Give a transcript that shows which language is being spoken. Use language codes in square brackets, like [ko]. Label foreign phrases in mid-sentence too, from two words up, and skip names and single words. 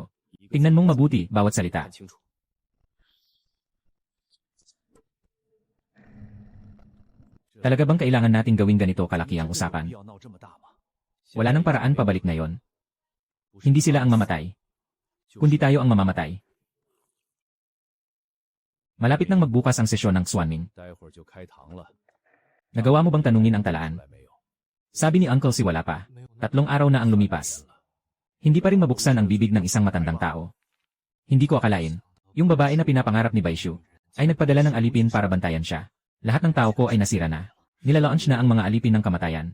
[tl] Tingnan mong mabuti bawat salita. Talaga bang kailangan nating gawing ganito kalaki ang usapan? Wala nang paraan pabalik ngayon. Hindi sila ang mamatay. Kundi tayo ang mamamatay. Malapit nang magbukas ang sesyon ng Xuanming. [zh] 待会儿就开堂了。 [tl] Nagawa mo bang tanungin ang talaan? [zh] 来没有？ [tl] Sabi ni Uncle si wala pa. 3 araw na ang lumipas. Hindi pa rin mabuksan ang bibig ng isang matandang tao. Hindi ko akalain. Yung babae na pinapangarap ni Baishu ay nagpadala ng alipin para bantayan siya. Lahat ng tao ko ay nasira na. Nilalaunch na ang mga alipin ng kamatayan.